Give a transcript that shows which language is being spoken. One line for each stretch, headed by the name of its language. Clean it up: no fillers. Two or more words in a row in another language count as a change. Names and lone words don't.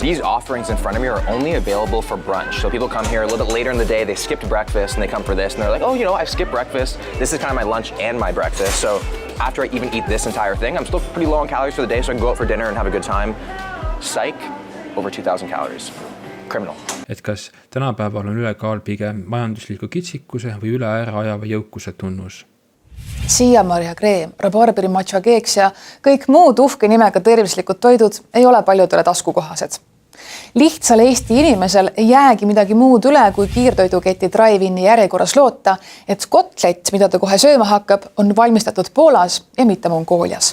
English: These offerings in front of me are only available for brunch. So people come here a little bit later in the day, they skipped breakfast and they come for this and they're like, oh, I've skipped breakfast. This is kind of my lunch and my breakfast. So after I even eat this entire thing, I'm still pretty low on calories for the day, so I can go out for dinner and have a good time. Psych, over 2,000 calories. Criminal.
Estonian: Et kas tänapäeval on ülekaal pigem majandusliku kitsikuse või üle ära ajava jõukuse tunnus? Siiamarja kreem, rabarberi matša keeks ja kõik muud uhke nimega tervislikud toidud ei ole paljudele taskukohased. Lihtsal Eesti inimesel ei jäägi midagi muud üle, kui kiirtoiduketi drive-inni järjekorras loota, et kotlet, mida ta kohe sööma hakkab, on valmistatud Poolas ja mitte Mongoolias.